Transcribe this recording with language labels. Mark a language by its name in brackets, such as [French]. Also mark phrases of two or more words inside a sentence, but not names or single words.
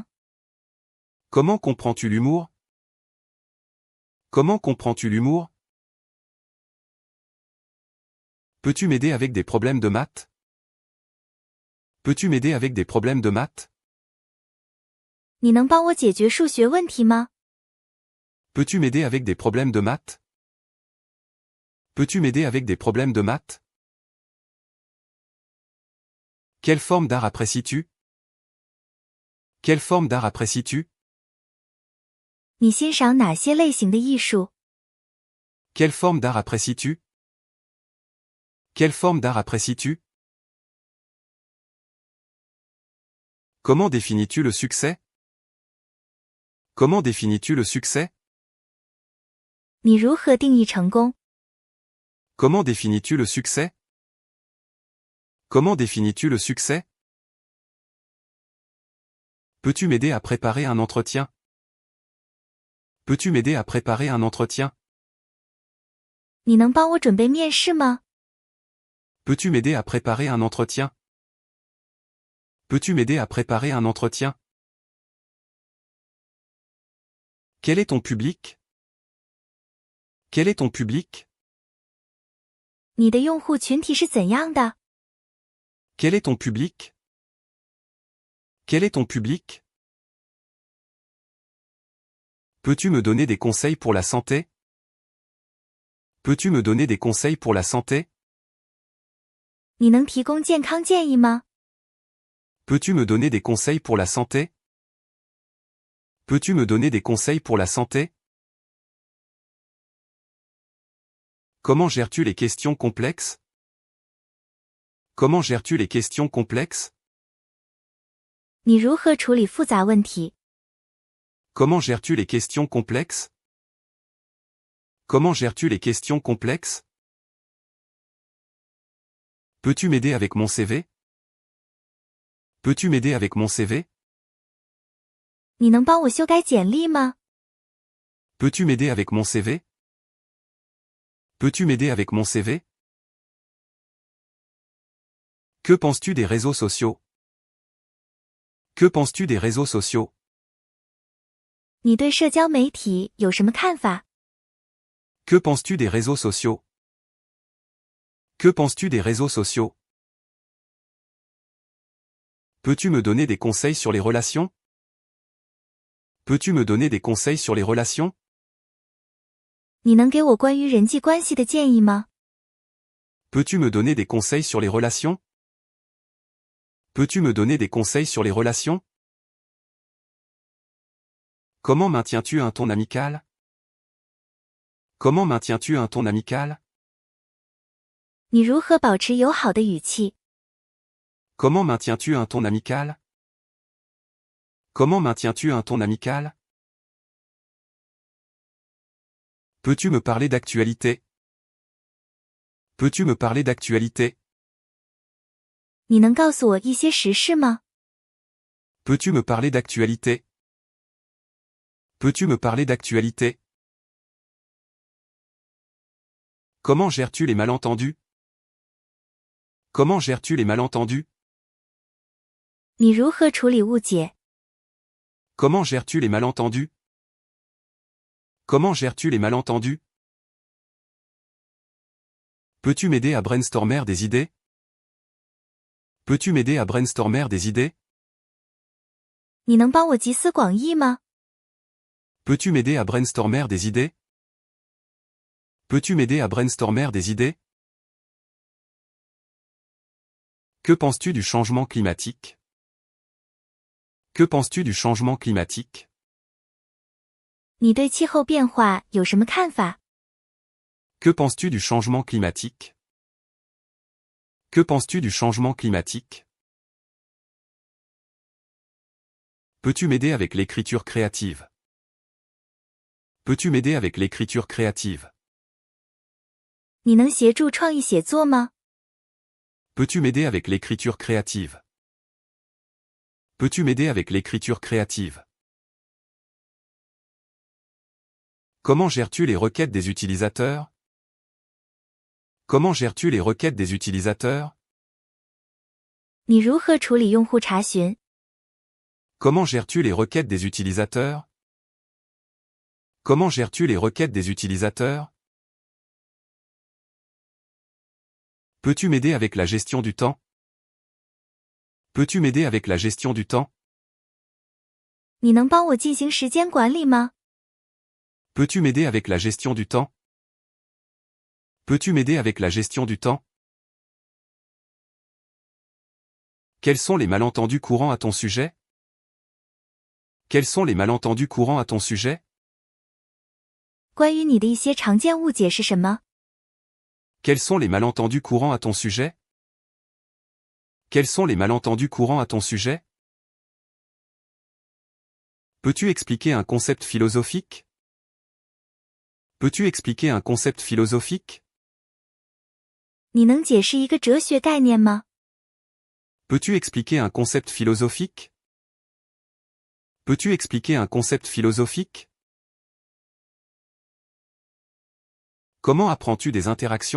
[French] Comment comprends-tu l'humour? Comment comprends-tu l'humour? Peux-tu m'aider avec des problèmes de maths? Peux-tu m'aider avec des problèmes de maths? [Chinese] 你能帮我解决数学问题吗？ [French] Peux-tu m'aider avec des problèmes de maths? Peux-tu m'aider avec des problèmes de maths? Quelle forme d'art apprécies-tu? Quelle forme d'art apprécies-tu? [Chinese] 你欣赏哪些类型的艺术？ [French] Quelle forme d'art apprécies-tu? Quelle forme d'art apprécies-tu? Comment définis-tu le succès? Comment définis-tu le succès? [Chinese] 你如何定义成功？ [French] Comment définis-tu le succès? Comment définis-tu le succès? Peux-tu m'aider à préparer un entretien? Peux-tu m'aider à préparer un entretien? [Chinese] 你能帮我准备面试吗？ [French] Peux-tu m'aider à préparer un entretien? Peux-tu m'aider à préparer un entretien? Quel est ton public? Quel est ton public? [Chinese] 你的用户群体是怎样的？ [French] Quel est ton public? Quel est ton public? Peux-tu me donner des conseils pour la santé? Peux-tu me donner des conseils pour la santé? [Chinese] 你能提供健康建议吗？ [French] Peux-tu me donner des conseils pour la santé? Peux-tu me donner des conseils pour la santé? Comment gères-tu les questions complexes? Comment gères-tu les questions complexes? [Chinese] 你如何处理复杂问题？ [French] Comment gères-tu les questions complexes? Comment gères-tu les questions complexes? Peux-tu m'aider avec mon CV? Peux-tu m'aider avec mon CV? [Chinese] 你能帮我修改简历吗？ [French] Peux-tu m'aider avec mon CV? Peux-tu m'aider avec mon CV? Que penses-tu des réseaux sociaux? Que penses-tu des réseaux sociaux? [Chinese] 你对社交媒体有什么看法？ [French] Que penses-tu des réseaux sociaux? Que penses-tu des réseaux sociaux? Peux-tu me donner des conseils sur les relations? Peux-tu me donner des conseils sur les relations? [Chinese] 你能给我关于人际关系的建议吗？ [French] Peux-tu me donner des conseils sur les relations? Peux-tu me donner des conseils sur les relations? Comment maintiens-tu un ton amical? Comment maintiens-tu un ton amical? [Chinese] 你如何保持友好的语气？ [French] Comment maintiens-tu un ton amical? Comment maintiens-tu un ton amical? Peux-tu me parler d'actualité? Peux-tu me parler d'actualité? [Chinese] 你能告诉我一些时事吗？ [French] Peux-tu me parler d'actualité? Peux-tu me parler d'actualité? Comment gères-tu les malentendus? Comment gères-tu les malentendus? [Chinese] 你如何处理误解？ [French] Comment gères-tu les malentendus? Comment gères-tu les malentendus? Peux-tu m'aider à brainstormer des idées? Peux-tu m'aider à brainstormer des idées? [Chinese] 你能帮我集思广益吗？ [French] Peux-tu m'aider à brainstormer des idées? Peux-tu m'aider à brainstormer des idées? Que penses-tu du changement climatique? Que penses-tu du changement climatique? [Chinese] 你对气候变化有什么看法？ [French] Que penses-tu du changement climatique? Que penses-tu du changement climatique? Peux-tu m'aider avec l'écriture créative? Peux-tu m'aider avec l'écriture créative? [Chinese] 你能协助创意写作吗？ [French] Peux-tu m'aider avec l'écriture créative? Peux-tu m'aider avec l'écriture créative? Comment gères-tu les requêtes des utilisateurs? Comment gères-tu les requêtes des utilisateurs? [Chinese] 你如何处理用户查询？ [French] Comment gères-tu les requêtes des utilisateurs? Comment gères-tu les requêtes des utilisateurs? Peux-tu m'aider avec la gestion du temps? Peux-tu m'aider avec la gestion du temps? [Chinese] 你能帮我进行时间管理吗？ [French] Peux-tu m'aider avec la gestion du temps? Peux-tu m'aider avec la gestion du temps? Quels sont les malentendus courants à ton sujet? Quels sont les malentendus courants à ton sujet? [Chinese] 关于你的一些常见误解是什么？ [French] Quels sont les malentendus courants à ton sujet? Quels sont les malentendus courants à ton sujet? Peux-tu expliquer un concept philosophique? Peux-tu expliquer un concept philosophique? [Chinese] 你能解释一个哲学概念吗？ [French] Peux-tu expliquer un concept philosophique? Peux-tu expliquer un concept philosophique? Comment apprends-tu des interactions?